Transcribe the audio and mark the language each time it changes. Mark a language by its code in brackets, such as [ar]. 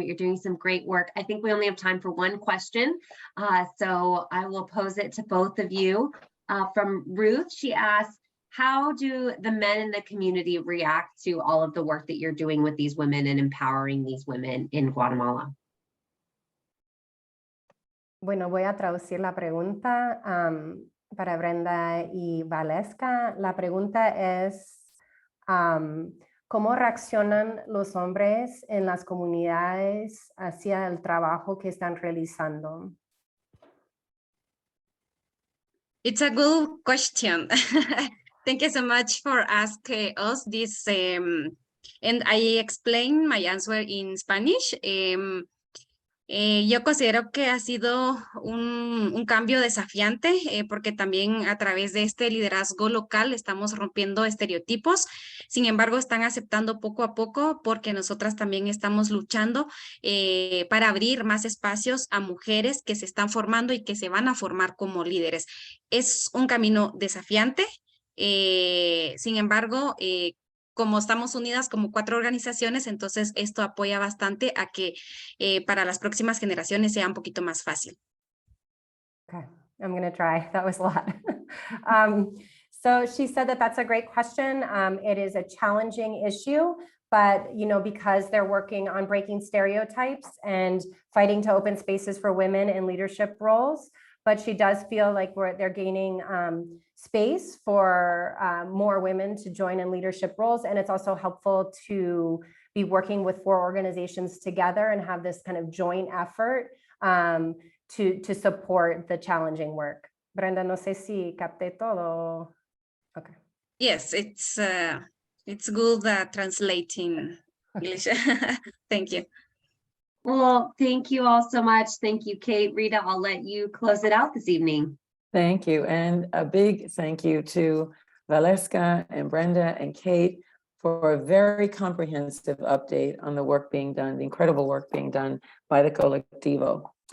[en] You're doing some great work. I think we only have time for one question. So I will pose it to both of you. From Ruth, she asks, how do the men in the community react to all of the work that you're doing with these women and empowering these women in Guatemala? [es] Bueno, voy a traducir la pregunta para Brenda y Valeska. La pregunta es, ¿cómo reaccionan los hombres en las comunidades hacia el trabajo que están realizando? [en] It's a good question. Thank you so much for asking us this. And I explain my answer in Spanish. [es] Yo considero que ha sido un cambio desafiante porque también a través de este liderazgo local estamos rompiendo estereotipos. Sin embargo, están aceptando poco a poco porque nosotras también estamos luchando para abrir más espacios a mujeres que se están formando y que se van a formar como líderes. Es un camino desafiante. Sin embargo, como estamos unidas como 4 organizaciones, entonces esto apoya bastante a que para las próximas generaciones sea un poquito más fácil. [en] Okay, I'm going to try. That was a lot. So she said that that's a great question. It is a challenging issue, but you know, because they're working on breaking stereotypes and fighting to open spaces for women in leadership roles. But she does feel like they're gaining space for more women to join in leadership roles. And it's also helpful to be working with 4 organizations together and have this kind of joint effort to support the challenging work. [es] Brenda, no sé si capté todo. [en] Okay. Yes, it's good translating English. Thank you. Well, thank you all so much. Thank you, Kate. Rita, I'll let you close it out this evening. Thank you. And a big thank you to Valeska and Brenda and Kate for a very comprehensive update on the work being done, the incredible work being done by the Colectivo.